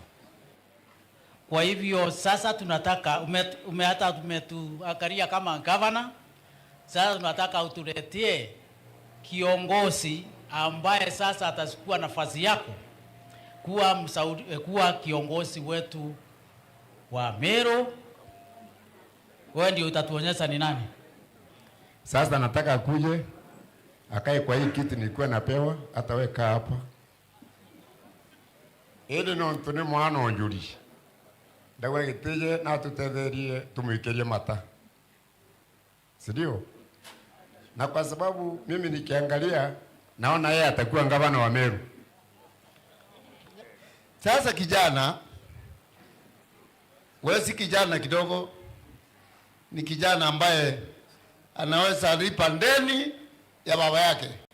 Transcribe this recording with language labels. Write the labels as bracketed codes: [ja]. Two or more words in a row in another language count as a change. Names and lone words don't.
[sw] Kwa hivyo sasa tunataka umetuangalia kama governor, sasa tunataka utuletee kiongozi ambaye sasa atachukua nafasi yako kuwa kiongozi wetu wa Meru. Wewe ndio utatuonyesha ni nani. Sasa nataka akuje akae kwa hii kiti nilikuwa napewa, hata weka hapa. [mer] Ili no ntune mwana onjuri. Dawa gitije na tutetherie tumwikerie mata. [sw] Sidio? Na kwa sababu mimi nikiangalia naona yeye atakuwa gavana wa Meru. Sasa kijana, wewe si kijana kidogo, ni kijana ambaye anaweza lipa ndeni ya baba yake.